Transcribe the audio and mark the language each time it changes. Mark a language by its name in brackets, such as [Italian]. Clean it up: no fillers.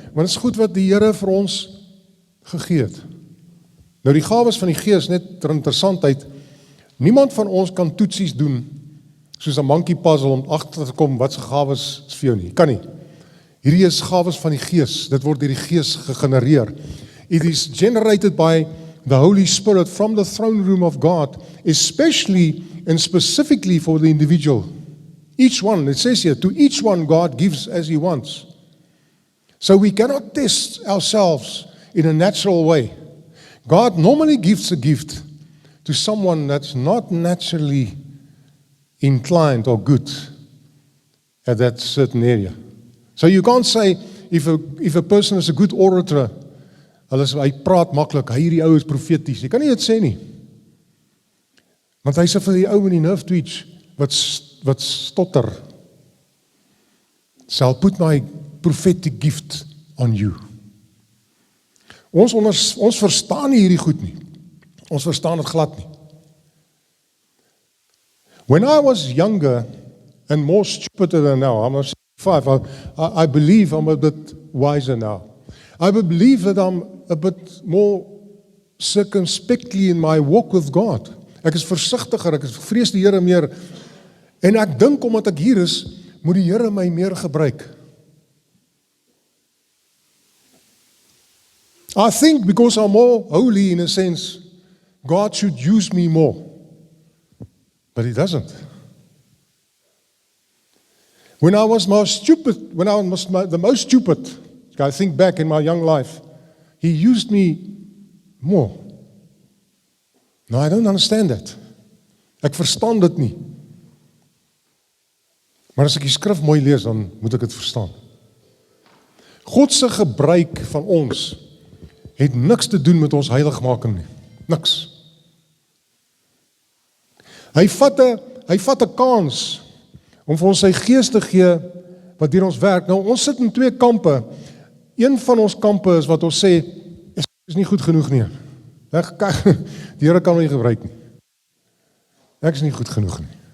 [Afrikaans] Want dit is goed wat die Here vir ons gegee het. Nou die gawes van die Gees, net ter interessantheid, niemand van ons kan toetsies doen soos 'n monkey puzzle om agter te kom wat se gawes is vir jou nie. Kan nie. Hierdie is gawes van die Gees. Dit word deur die Gees gegenereer. [English] It is generated by the Holy Spirit from the throne room of God, especially and specifically for the individual. Each one, it says here, to each one God gives as He wants. So we cannot test ourselves in a natural way. God normally gives a gift to someone that's not naturally inclined or good at that certain area. So you can't say, if a person is a good orator, [Afrikaans] hy praat maklik, hierdie ou is profeties. Jy kan nie dit sê nie. Want hy sê vir die ou in die nerve twitch, wat stotter, [English] shall put my prophetic gift on you. [Afrikaans] Ons verstaan nie hierdie goed nie. Ons verstaan dit glad nie. [English] When I was younger and more stupider than now, I'm not 65, I believe I'm a bit wiser now. I believe that I'm a bit more circumspectly in my walk with God. [Afrikaans] Ek is versigtiger, ek vrees die Here meer. En ek dink omdat ek hier is, moet die Here my meer gebruik. [English] I think because I'm more holy in a sense, God should use me more. But He doesn't. When I was most stupid, the most stupid, I think back in my young life, He used me more. No, I don't understand that. [Afrikaans] Ek verstaan dit nie. Maar as ek die skrif mooi lees, dan moet ek dit verstaan. God se gebruik van ons het niks te doen met ons heiligmaking nie. Niks. Hy vat 'n kans om vir ons sy gees te gee wat deur ons werk. Nou, ons sit in twee kampe. Een van ons kampe is wat ons sê, is nie goed genoeg nie. Die Here kan my nie gebruik nie. Ek is nie goed genoeg nie.